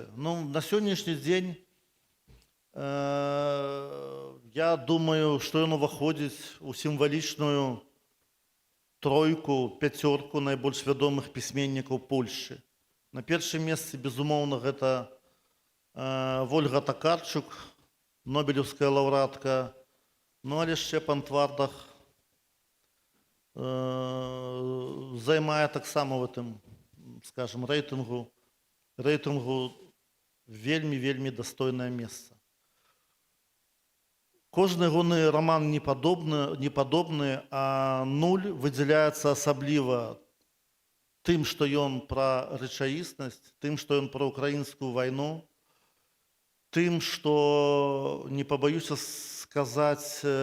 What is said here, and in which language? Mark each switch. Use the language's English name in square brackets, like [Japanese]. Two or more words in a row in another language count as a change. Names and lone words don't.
[Belarusian] Ну, на сённяшні дзень я думаю, што ён уваходзіць у сімвалічную тройку, пяцёрку найбольш вядомых пісьменнікаў Польшчы. На першым месцы, безумоўна, гэта Вольга Такарчук, нобелеўская лаўрэатка, ну але Шчэпан Твардах займае таксама [Russian] в этом, скажем, [Belarusian] рэйтынгу вельмі дастойнае месца. Кожны ягоны роман не падобны, а нуль выдзяляецца асабліва тым, што ён пра рэчаіснасць, тым, што ён пра ўкраінскую вайну, тым, што, не пабаюся сказаць,